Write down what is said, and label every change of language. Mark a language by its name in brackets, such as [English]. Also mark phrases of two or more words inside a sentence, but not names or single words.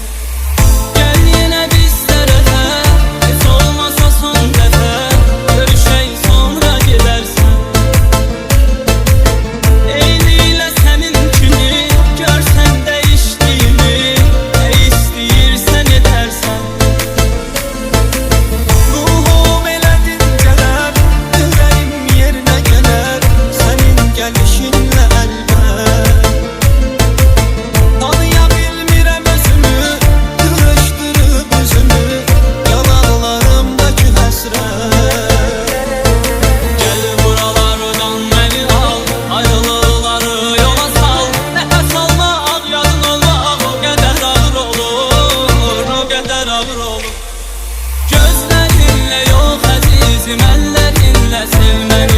[Turkish] Gel yine bizlere hiç olmasa son defa, görüşey sonra gidersen. Eyliyle seninkini, görsen değiştiğini, ne isteyirsen edersen. [Azerbaijani] Ruhum elədin gələr, ürəyim yerinə gələr, sənin gəlişinlə əlbət. Tanıya bilmirəm özümü, qırışdırıb üzümü, yalanlarımdakı həsrət. [Turkish] Gel buralardan beni al, ayrılıkları yola sal. Nefes alma, al yadın olmak o kadar ağır olur, o kadar ağır olur. Gözlerinle yok azizim, ellerinle sevmeli.